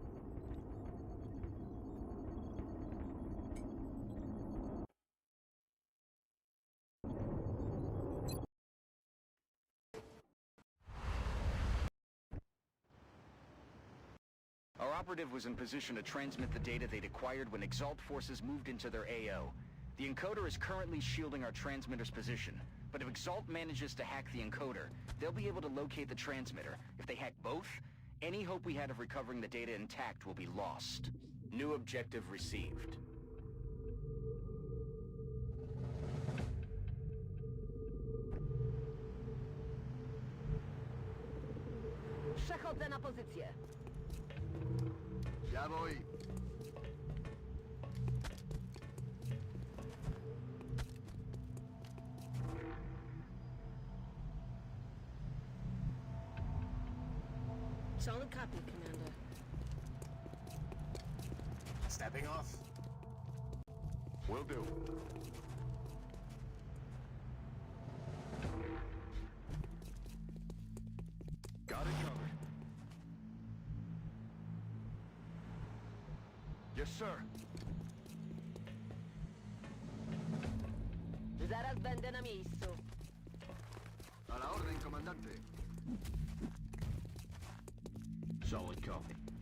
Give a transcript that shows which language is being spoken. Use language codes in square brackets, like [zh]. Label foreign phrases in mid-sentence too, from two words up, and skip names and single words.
[en] Our operative was in position to transmit the data they'd acquired when Exalt forces moved into their AO. The encoder is currently shielding our transmitter's position, but if Exalt manages to hack the encoder, they'll be able to locate the transmitter. If they hack both, any hope we had of recovering the data intact will be lost. New objective received. [pl] Przechodzę na pozycję. [es] Ya voy. [en] Solid copy, Commander. Stepping off. Will do. Got it covered. Yes, sir. [pl] Zaraz będę na miejscu. [es] A la orden, comandante. [en] Solid copy.